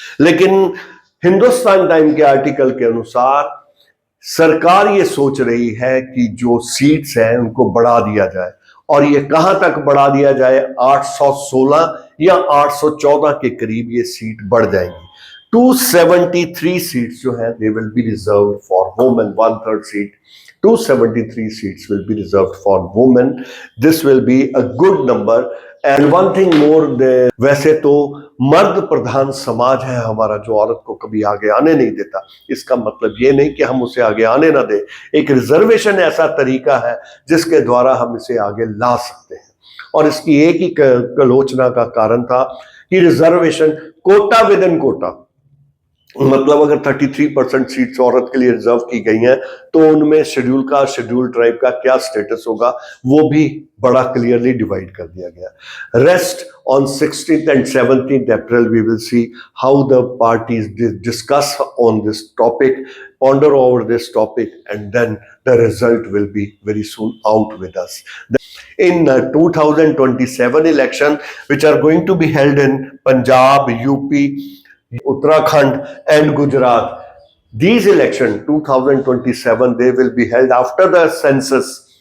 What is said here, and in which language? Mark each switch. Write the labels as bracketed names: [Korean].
[Hindi] लेकिन हिंदुस्तान टाइम के आर्टिकल के अनुसार सरकार ये सोच रही है कि जो सीट्स हैं उनको बढ़ा दिया जाए, और ये कहां तक बढ़ा दिया जाए? 816 या 814 के करीब ये सीट बढ़ जाएंगी। [English] 273 seats [Hindi] जो है [English] They will be reserved for women. 1/3 seat, 273 seats will be reserved for women. This will be a good number. And one thing more, [Hindi] वैसे तो मर्द प्रधान समाज है हमारा, जो औरत को कभी आगे आने नहीं देता। इसका मतलब ये नहीं कि हम उसे आगे आने ना दें। एक रिजर्वेशन ऐसा तरीका है जिसके द्वारा हम इसे आगे ला सकते हैं। और इसकी एक ही आलोचना का कारण था कि reservation quota [English] within [Hindi] Kota, मतलब अगर 33% सीट्स औरत के लिए रिजर्व की गई हैं तो उनमें शेड्यूल ट्राइब का क्या स्टेटस होगा, वो भी बड़ा क्लियरली डिवाइड कर दिया गया। [English] Rest on 16th and 17th April we will see how the parties discuss on this topic, ponder over this topic, and then the result will be very soon out with us. In 2027 election, which are going to be held in Punjab, UP, Uttarakhand and Gujarat, these elections 2027, they will be held after the census.